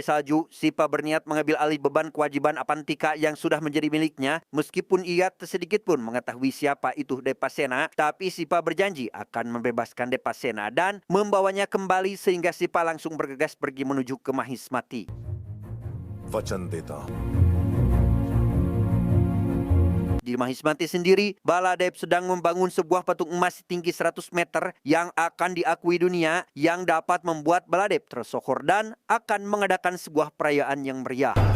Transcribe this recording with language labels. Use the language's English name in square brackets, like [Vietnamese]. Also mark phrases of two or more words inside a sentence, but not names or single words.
[Indonesian] salju, Sipa berniat mengambil alih beban kewajiban Apantika yang sudah menjadi miliknya. Meskipun ia sedikit pun mengetahui siapa itu Depasena, tapi Sipa berjanji akan membebaskan Depasena dan membawanya kembali sehingga Sipa langsung bergegas pergi menuju ke Mahismati. [Hindi] वचन देता हूं. [Indonesian] Di Mahismati sendiri, Baladev sedang membangun sebuah patung emas tinggi 100 meter yang akan diakui dunia, yang dapat membuat Baladev tersohor dan akan mengadakan sebuah perayaan yang meriah.